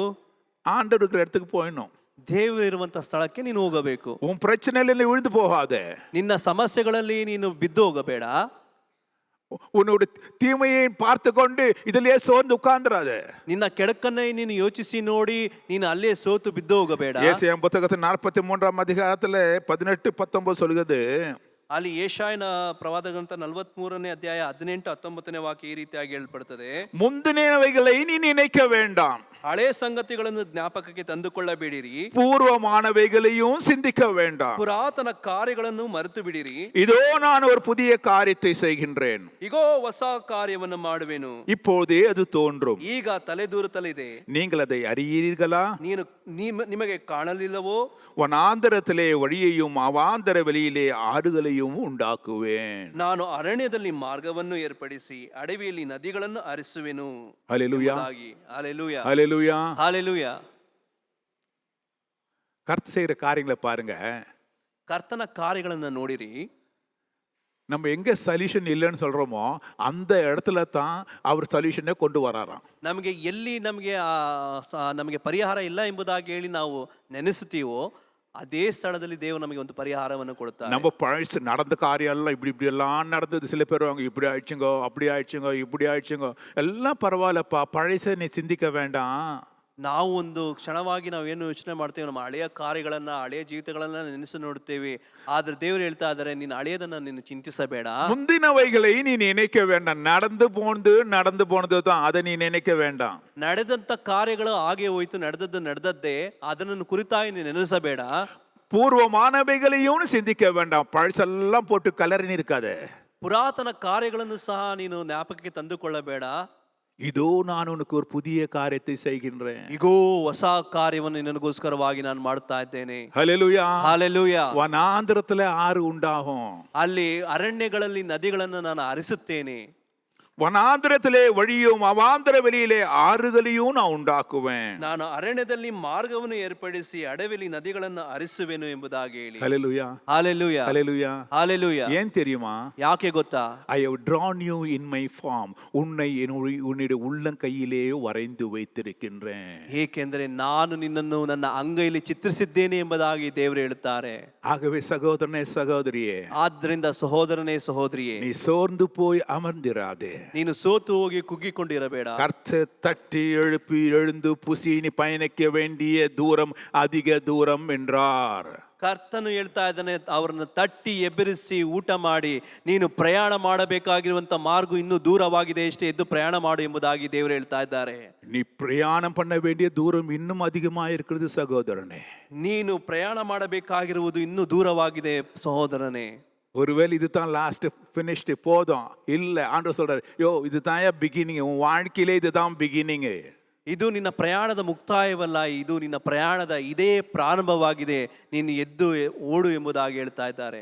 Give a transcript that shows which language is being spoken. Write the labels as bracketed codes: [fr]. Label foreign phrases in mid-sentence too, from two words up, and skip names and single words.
[ta] ஆண்டவர் இருக்கிற இடத்துக்கு போயிடணும். [kn] ದೇವರು ಇರುವಂತ ಸ್ಥಳಕ್ಕೆ ನೀನು ಹೋಗಬೇಕು. [ta] உன் பிரச்சனையில விழுந்து போகாதே. [kn] ನಿನ್ನ ಸಮಸ್ಯೆಗಳಲ್ಲಿ ನೀನು ಬಿದ್ದು ಹೋಗಬೇಡ. [ta] உன்னோட தீமையை பார்த்து கொண்டு இதிலே சோர்ந்து உட்கார்ந்துராத. [kn] ನಿನ್ನ ಕೆಡಕನ್ನೇ ನೀನು ಯೋಚಿಸಿ ನೋಡಿ ನೀನು ಅಲ್ಲೇ ಸೋತು ಬಿದ್ದು ಹೋಗಬೇಡ. [ta] ஏசாயா புத்தகத்தின் 43ஆம் அதிகாரத்துல 18-19 சொல்லுகிறது, [kn] ಅಲ್ಲಿ ಯೆಶಾಯನ ಪ್ರವಾದ ಗ್ರಂಥ 43ನೇ ಅಧ್ಯಾಯ 18-19ನೇ ವಾಕ್ಯ ಈ ರೀತಿಯಾಗಿ ಹೇಳಲ್ಪಡುತ್ತದೆ, [ta] முந்தினவைகளை நீ நினைக்க வேண்டாம், [kn] ಹಳೆ ಸಂಗತಿಗಳನ್ನು ಜ್ಞಾಪಕಕ್ಕೆ ತಂದುಕೊಳ್ಳಬೇಡಿರಿ, [ta] பூர்வமானவைகளையும் சிந்திக்க வேண்டாம், [kn] ಪುರಾತನ ಕಾರ್ಯಗಳನ್ನು ಮರೆತು ಬಿಡಿರಿ. [ta] இதோ நான் ஒரு புதிய காரியத்தை செய்கின்றேன், [kn] ಇಗೋ ಹೊಸ ಕಾರ್ಯವನ್ನು ಮಾಡುವೆನು, [ta] இப்போதே அது தோன்றும், [kn] ಈಗ ತಲೆದೂರುತ್ತಲಿದೆ, [ta] நீங்கள் அதை அறியீர்களா? [kn] ನಿಮಗೆ ಕಾಣಲಿಲ್ಲವೋ? [ta] வனாந்தரத்திலே வழியையும் அவாந்தர வெளியிலே ஆறுகளையும் உண்டாக்குவேன். [kn] ನಾನು ಅರಣ್ಯದಲ್ಲಿ ಮಾರ್ಗವನ್ನು ಏರ್ಪಡಿಸಿ ಅಡವಿಯಲ್ಲಿ ನದಿಗಳನ್ನು ಹರಿಸುವೆನು. [ta] ஹல்லேலூயா, ஹல்லேலூயா, ஹல்லேலூயா, ஹல்லேலூயா. கர்த்தர் செய்கிற காரியங்களை பாருங்க. [kn] ಕರ್ತನ ಕಾರ್ಯಗಳನ್ನು ನೋಡಿರಿ. [ta] நம்ம எங்க சொல்யூஷன் இல்லைன்னு சொல்றோமோ அந்த இடத்துல தான் அவர் சொல்யூஷனை கொண்டு வராராம். [kn] ನಮಗೆ ಎಲ್ಲಿ ನಮಗೆ ಪರಿಹಾರ ಇಲ್ಲ ಎಂಬುದಾಗಿ ಹೇಳಿ ನಾವು ನೆನೆಸುತ್ತೀವೋ ಅದೇ ಸ್ಥಳದಲ್ಲಿ ದೇವರು ನಮಗೆ ಒಂದು ಪರಿಹಾರವನ್ನು ಕೊಡುತ್ತಾರೆ. [ta] நம்ம பழசு நடந்த காரியம் எல்லாம் இப்படி எல்லாம் நடந்தது. சில பேர் அவங்க இப்படி ஆயிடுச்சுங்கோ, அப்படி ஆயிடுச்சுங்கோ, இப்படி ஆயிடுச்சுங்கோ, எல்லாம் பரவாயில்லப்பா, பழச நீ சிந்திக்க வேண்டாம். [kn] ನಾವು ಒಂದು ಕ್ಷಣವಾಗಿ ನಾವು ಏನು ಯೋಚನೆ ಮಾಡ್ತೇವೆ, ನಮ್ಮ ಹಳೆಯ ಕಾರ್ಯಗಳನ್ನ ಹಳೆಯ ಜೀವಿತಗಳನ್ನ ನೆನೆಸಿ ನೋಡ್ತೇವೆ. ಆದ್ರೆ ದೇವರು ಹೇಳ್ತಾ ಇದ್ದಾರೆ, ನೀನು ಹಳೆಯದನ್ನ ನೀನು ಚಿಂತಿಸಬೇಡ. [ta] முந்தினவைகளை நீ நினைக்க வேண்டாம். நடந்து போனது தான், அதை நீ நினைக்க வேண்டாம். [kn] ನಡೆದಂತ ಕಾರ್ಯಗಳು ಹಾಗೆ ಹೋಯ್ತು, ನಡೆದದ್ದೇ, ಅದನ್ನು ಕುರಿತಾಗಿ ನೀನು ನೆನೆಸಬೇಡ. [ta] பூர்வமானவைகளையும் சிந்திக்க வேண்டாம். பழசெல்லாம் போட்டு கலரின்னு இருக்காது. [kn] ಪುರಾತನ ಕಾರ್ಯಗಳನ್ನು ಸಹ ನೀನು ಜ್ಞಾಪಕಕ್ಕೆ ತಂದುಕೊಳ್ಳಬೇಡ. [ta] இதோ நான் உனக்கு ஒரு புதிய காரியத்தை செய்கின்றேன். [kn] ಇಗೋ ಹೊಸ ಕಾರ್ಯವನ್ನು ನಿನಗೋಸ್ಕರವಾಗಿ ನಾನು ಮಾಡ್ತಾ ಇದ್ದೇನೆ. [ta] ஹல்லேலூயா, ஹல்லேலூயா. வனாந்தரத்துல ஆறு உண்டாகும். [kn] ಅಲ್ಲಿ ಅರಣ್ಯಗಳಲ್ಲಿ ನದಿಗಳನ್ನು ನಾನು ಹರಿಸುತ್ತೇನೆ. [ta] வனாந்தரத்திலே வழியும் அவாந்தர வெளியிலே ஆறுகளையும் நான் உண்டாக்குவேன். [kn] ನಾನು ಅರಣ್ಯದಲ್ಲಿ ಮಾರ್ಗವನ್ನು ಏರ್ಪಡಿಸಿ ಅಡವಿಲಿ ನದಿಗಳನ್ನು ಹರಿಸುವೆನು ಎಂಬುದಾಗಿ ಹೇಳಿ. [ta] ஹல்லேலூயா, ஹல்லேலூயா, ஹல்லேலூயா, ஹல்லேலூயா. ஏன் தெரியுமா? [kn] ಯಾಕೆ ಗೊತ್ತಾ? [en] I have drawn you in my form. [ta] உன்னை உன்னுடைய உள்ளங்கையிலே வரைந்து வைத்திருக்கின்றேன். [kn] ಏಕೆಂದರೆ ನಾನು ನಿನ್ನನ್ನು ನನ್ನ ಅಂಗೈಯಲ್ಲಿ ಚಿತ್ರಿಸಿದ್ದೇನೆ ಎಂಬುದಾಗಿ ದೇವರು ಹೇಳುತ್ತಾರೆ. [ta] ஆகவே சகோதரனே, சகோதரியே, [kn] ಆದ್ದರಿಂದ ಸಹೋದರನೇ, ಸಹೋದರಿಯೇ, [ta] நீ சோர்ந்து போய் அமர்ந்திராதே. [kn] ನೀನು ಸೋತು ಹೋಗಿ ಕುಗ್ಗಿಕೊಂಡಿರಬೇಡ. [ta] கர்த்தர் தட்டி எழுப்பி எழுந்து புசி நீ பயணிக்க வேண்டிய தூரம் அதிக தூரம் என்றார். [kn] ಕರ್ತನು ಹೇಳ್ತಾ ಇದ್ದಾನೆ, ಅವರನ್ನು ತಟ್ಟಿ ಎಬ್ಬರಿಸಿ ಊಟ ಮಾಡಿ, ನೀನು ಪ್ರಯಾಣ ಮಾಡಬೇಕಾಗಿರುವಂತ ಮಾರ್ಗ ಇನ್ನೂ ದೂರವಾಗಿದೆ, ಎಷ್ಟೇ ಎದ್ದು ಪ್ರಯಾಣ ಮಾಡು ಎಂಬುದಾಗಿ ದೇವರು ಹೇಳ್ತಾ ಇದ್ದಾರೆ. [ta] நீ பிரயாணம் பண்ண வேண்டிய தூரம் இன்னும் அதிகமா இருக்கிறது சகோதரனே. [kn] ನೀನು ಪ್ರಯಾಣ ಮಾಡಬೇಕಾಗಿರುವುದು ಇನ್ನೂ ದೂರವಾಗಿದೆ ಸಹೋದರನೇ. [ta] ஒருவேளை இதுதான் [en] last finished [ta] போதும் இல்லை, ஆண்டவர் சொல்றாரு, யோ இதுதான் பிகினிங், உன் வாழ்க்கையிலே இதுதான் பிகினிங். [kn] ಇದು ನಿನ್ನ ಪ್ರಯಾಣದ ಮುಕ್ತಾಯವಲ್ಲ, ಇದು ನಿನ್ನ ಪ್ರಯಾಣದ ಇದೇ ಪ್ರಾರಂಭವಾಗಿದೆ, ನೀನು ಎದ್ದು ಓಡು ಎಂಬುದಾಗಿ ಹೇಳ್ತಾ ಇದ್ದಾರೆ.